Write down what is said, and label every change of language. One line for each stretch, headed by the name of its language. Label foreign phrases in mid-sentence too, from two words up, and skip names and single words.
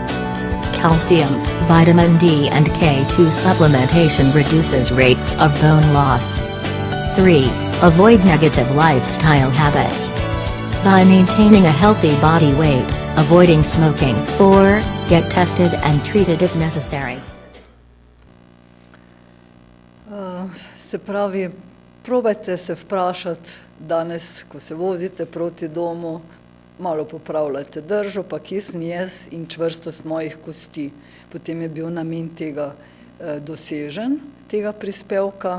English: Calcium, vitamin D and K2 supplementation reduces rates of bone loss. 3. Avoid negative lifestyle habits. By maintaining a healthy body weight, avoiding smoking. 4. Get tested and treated if necessary.
Slovenian: Se pravi, probajte se vprašati danes, ko se vozite proti domu, malo popravljajte držo, pa kje sem jaz in čvrstost mojih kosti. Potem je bil namen tega dosežen, tega prispevka.